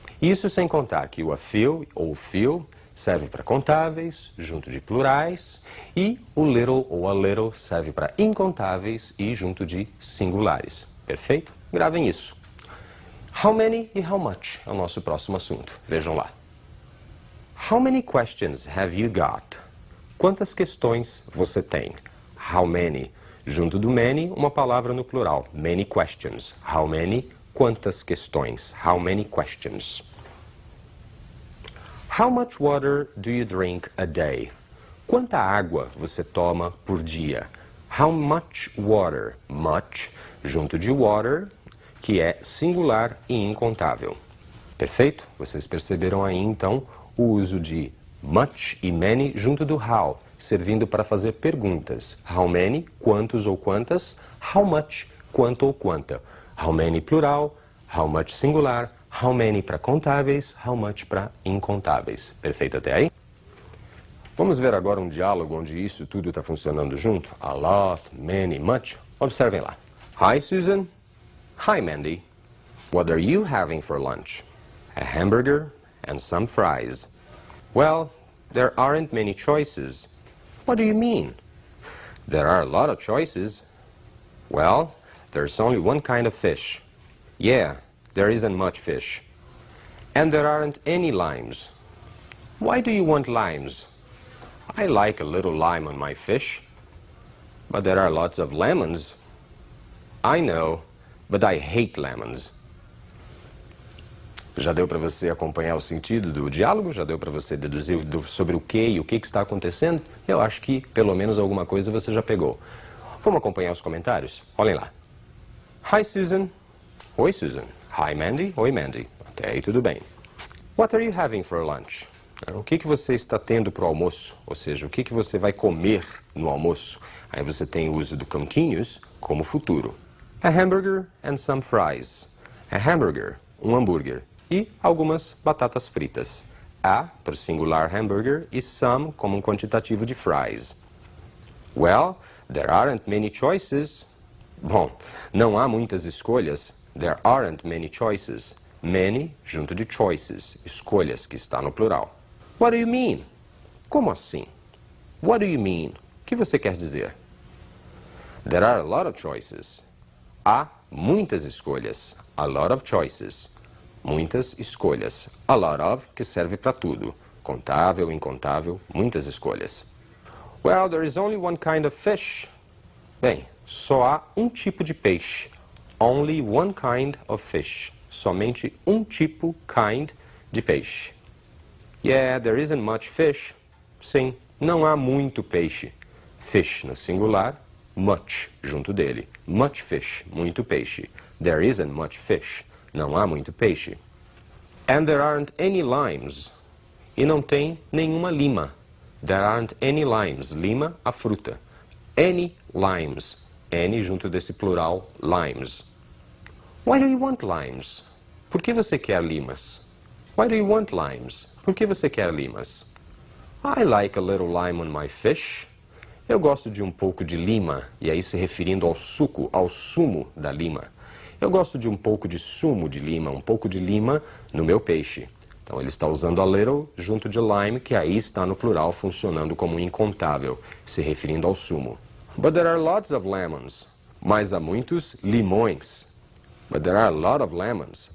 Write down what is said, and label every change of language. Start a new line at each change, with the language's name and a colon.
Portuguese: Isso sem contar que o a few ou few serve para contáveis, junto de plurais, e o little ou a little serve para incontáveis e junto de singulares. Perfeito? Gravem isso. How many e how much é o nosso próximo assunto. Vejam lá.
English: How many questions have you got?
Portuguese: Quantas questões você tem?
English: How many?
Portuguese: Junto do many, uma palavra no plural.
English: Many questions. How many?
Portuguese: Quantas questões?
English: How many questions? How much water do you drink a day?
Portuguese: Quanta água você toma por dia?
English: How much water?
Portuguese: Much, junto de water, que é singular e incontável. Perfeito? Vocês perceberam aí, então, o uso de much e many junto do how, servindo para fazer perguntas. How many, quantos ou quantas. How much, quanto ou quanta.
English: How many plural, how much singular.
Portuguese: How many para contáveis, how much para incontáveis. Perfeito até aí? Vamos ver agora um diálogo onde isso tudo está funcionando junto.
English: A lot, many, much.
Portuguese: Observem lá.
English: Hi, Susan. Hi, Mandy. What are you having for lunch? A hamburger and some fries. Well, there aren't many choices. What do you mean? There are a lot of choices. Well, there's only one kind of fish. Yeah, there isn't much fish. And there aren't any limes. Why do you want limes? I like a little lime on my fish. But there are lots of lemons. I know, but I hate lemons.
Portuguese: Já deu para você acompanhar o sentido do diálogo? Já deu para você deduzir sobre o que e o que está acontecendo? Eu acho que pelo menos alguma coisa você já pegou. Vamos acompanhar os comentários? Olhem lá.
English: Hi, Susan.
Portuguese: Oi, Susan.
English: Hi, Mandy.
Portuguese: Oi, Mandy. Até aí tudo bem.
English: What are you having for lunch?
Portuguese: O que você está tendo para o almoço? Ou seja, o que você vai comer no almoço? Aí você tem o uso do continuous como futuro.
English: A hamburger and some fries. A hamburger,
Portuguese: um hambúrguer e algumas batatas fritas. A para o singular hambúrguer e some como um quantitativo de fries.
English: Well, there aren't many choices.
Portuguese: Bom, não há muitas escolhas.
English: There aren't many choices.
Portuguese: Many junto de choices, escolhas, que está no plural.
English: What do you mean?
Portuguese: Como assim? What do you mean? O que você quer dizer?
English: There are a lot of choices.
Portuguese: Há muitas escolhas.
English: A lot of choices.
Portuguese: Muitas escolhas. A lot of, que serve para tudo. Contável, incontável, muitas escolhas.
English: Well, there is only one kind of fish.
Portuguese: Bem, só há um tipo de peixe.
English: Only one kind of fish.
Portuguese: Somente um tipo, kind, de peixe.
English: Yeah, there isn't much fish.
Portuguese: Sim, não há muito peixe. Fish no singular, much junto dele.
English: Much fish,
Portuguese: muito peixe.
English: There isn't much fish.
Portuguese: Não há muito peixe.
English: And there aren't any limes.
Portuguese: E não tem nenhuma lima.
English: There aren't any limes.
Portuguese: Lima, a fruta. Any limes. Any junto desse plural, limes.
English: Why do you want limes?
Portuguese: Por que você quer limas?
English: Why do you want limes?
Portuguese: Por que você quer limas?
English: I like a little lime on my fish.
Portuguese: Eu gosto de um pouco de lima, e aí se referindo ao suco, ao sumo da lima. Eu gosto de um pouco de sumo de lima, um pouco de lima no meu peixe. Então ele está usando a little junto de lime, que aí está no plural funcionando como um incontável, se referindo ao sumo.
English: But there are lots of lemons.
Portuguese: Mas há muitos limões.
English: But there are a lot of lemons.